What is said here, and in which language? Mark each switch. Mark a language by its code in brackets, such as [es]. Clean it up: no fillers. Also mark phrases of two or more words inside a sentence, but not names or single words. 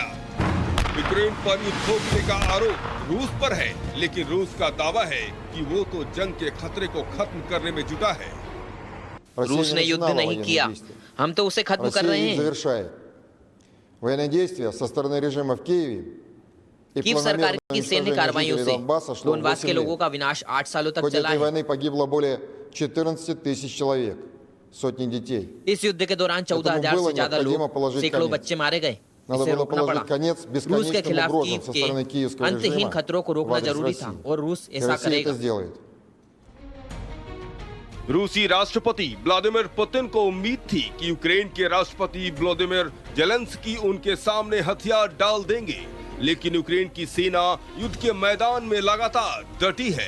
[hi] यूक्रेन पर युद्ध थोपने का आरोप रूस पर है, लेकिन रूस का दावा है कि वो तो जंग के खतरे को खत्म करने में जुटा है। रूस ने युद्ध नहीं किया, हम तो उसे खत्म कर रहे हैं। कीव सरकार की सैन्य कार्रवाइयों से डोनबास के लोगों का विनाश 8 सालों तक चला है। [ru] 14 тысяч человек, сотни детей. [hi] इस युद्ध के दौरान 14,000 से ज्यादा लोग, सैकड़ों बच्चे मारे गए। इसे रोकना पड़ा। रूस के खिलाफ कीव के अंतहीन खतरों को रोकना जरूरी था और रूस ऐसा करेगा। रूसी राष्ट्रपति व्लादिमीर पुतिन को उम्मीद थी कि यूक्रेन के राष्ट्रपति व्लादिमीर ज़ेलेंस्की उनके सामने हथियार डाल देंगे, लेकिन यूक्रेन की सेना युद्ध के मैदान में लगातार डटी है।